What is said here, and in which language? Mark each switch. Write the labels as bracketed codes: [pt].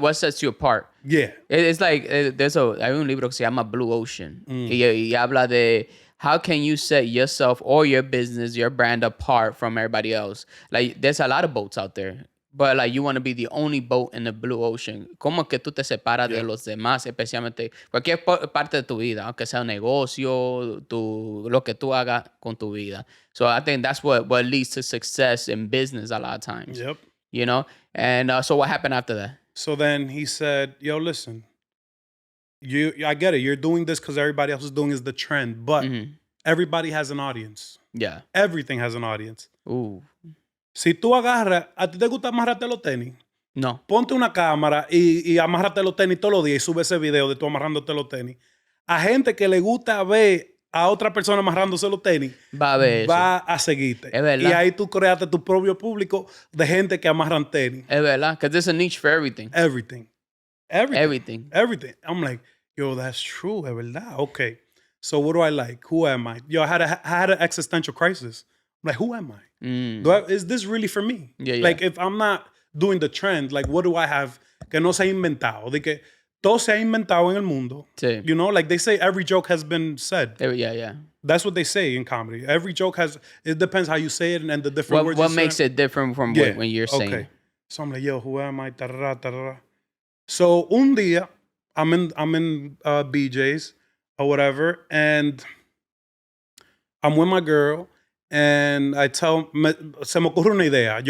[en] What sets you apart? Yeah. It's like, [es] hay un libro que se llama Blue Ocean. Y habla de [en] how can you set yourself or your business, your brand apart from everybody else? Like, there's a lot of boats out there, but like you want to be the only boat in the blue ocean. [es] ¿Cómo que tú te separas de los demás, especialmente cualquier parte de tu vida, aunque sea un negocio, lo que tú hagas con tu vida? [en] So I think that's what leads to success in business a lot of times. Yep. You know? And so what happened after that? So then he said, yo, listen, I get it. You're doing this because everybody else is doing is the trend, but everybody has an audience. Yeah. Everything has an audience. Ooh. [es] Si tú agarras, ¿a ti te gusta amarrarte los tenis? No. Ponte una cámara y amárrate los tenis todos los días y sube ese video de tú amarrándote los tenis. A gente que le gusta ver a otra persona amarrándose los tenis, va a seguirte. Es verdad. Y ahí tú creaste tu propio público de gente que amarran tenis. Es verdad. [en] Because there's a niche for everything. Everything. I'm like, yo, that's true. [es] Es verdad. [en] Okay. So what do I like? Who am I? Yo, I had an existential crisis. I'm like, who am I? Is this really for me? Yeah. Like, if I'm not doing the trend, like, what do I have [es] que no se ha inventado? De que todo se ha inventado en el mundo. Sí. [en] You know, like they say every joke has been said. Yeah. That's what they say in comedy. Every joke it depends how you say it and the different words. What makes it different from when you're saying it? So I'm like, yo, who am I? Tarara. So un día, I'm in BJ's or whatever, and I'm with my girl, and [es] se me ocurre una idea.